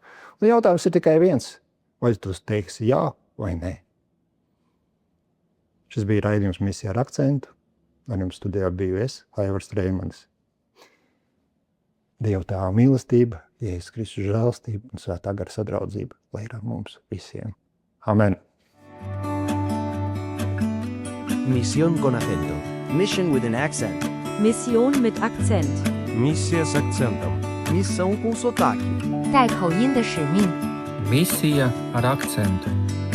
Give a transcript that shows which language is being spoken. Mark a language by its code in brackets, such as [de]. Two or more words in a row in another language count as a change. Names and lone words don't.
[lv] Un jautājums ir tikai viens, vai tu teiksi jā vai nē. Šis bija raidījums Misija ar akcentu. Ar jums studijā biju es, Aivars Reimanis. Dieva Tēva mīlestība, Jēzus Kristus žēlastība un Svētā gara sadraudzība, lai ir ar mums visiem. Amen. [es] Misión con acento. [en] Mission with an accent. [de] Mission mit Akzent. [hr] Misija s akcentom. [pt] Missão com sotaque. [zh] 带口音的使命。 [lv] Misija ar akcentu.